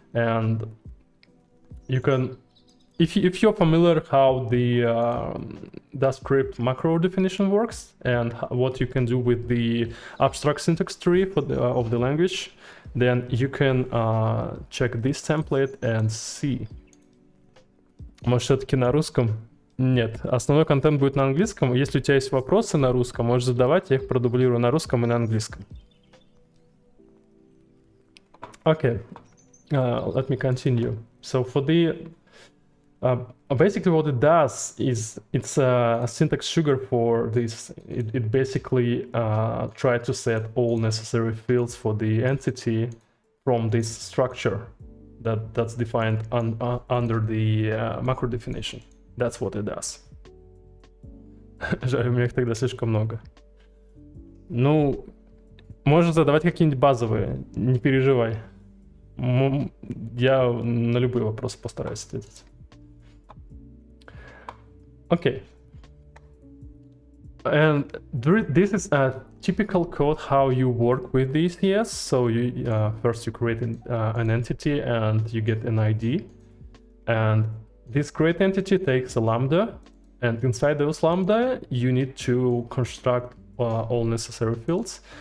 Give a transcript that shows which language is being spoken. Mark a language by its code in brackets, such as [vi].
[en] And you can, if you're familiar how the script macro definition works and what you can do with the abstract syntax tree for of the language, then you can check this template and see. [ru] Может, все-таки на русском? Нет, основной контент будет на английском. Если у тебя есть вопросы на русском, можешь задавать, я их продублирую на русском и на английском. [en] Okay, let me continue. So for the basically what it does is it's a syntax sugar for this. It basically tries to set all necessary fields for the entity from this structure that's defined under the macro definition. That's what it does. [ru] Жаль, у меня их тогда слишком много. Ну, можно задавать какие-нибудь базовые, не переживай. Я на любые вопросы постараюсь ответить. [en] Okay. And this is a typical code how you work with the ECS. So you first you create an entity and you get an ID, and this create entity takes a lambda, and inside those lambda you need to construct all necessary fields.